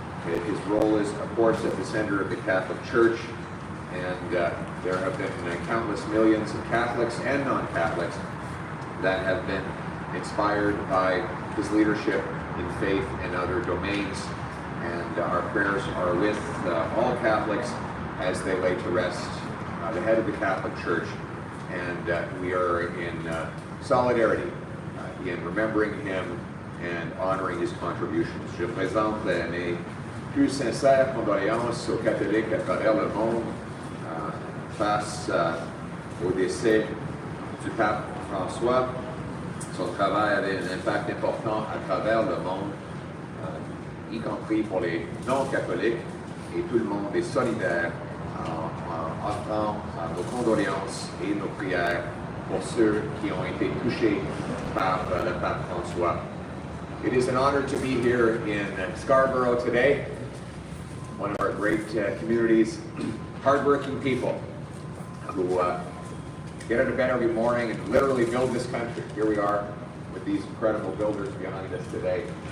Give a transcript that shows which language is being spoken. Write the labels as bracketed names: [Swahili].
[English] His role is, of course, at the center of the Catholic Church, and there have been countless millions of Catholics and non-Catholics that have been inspired by his leadership in faith and other domains. And our prayers are with all Catholics as they lay to rest the head of the Catholic Church, and we are in solidarity in remembering him and honoring his contributions. [French] Je présente mes plus sincères condoléances aux catholiques à travers le monde face au décès du pape François. Son travail avait un impact important à travers le monde, y compris pour les non-catholiques, et tout le monde est solidaire en offrant nos condoléances et nos prières pour ceux qui ont été touchés par le pape François. [English] It is an honor to be here in Scarborough today, one of our great communities, hardworking people who get out of bed every morning and literally build this country. Here we are with these incredible builders behind us today.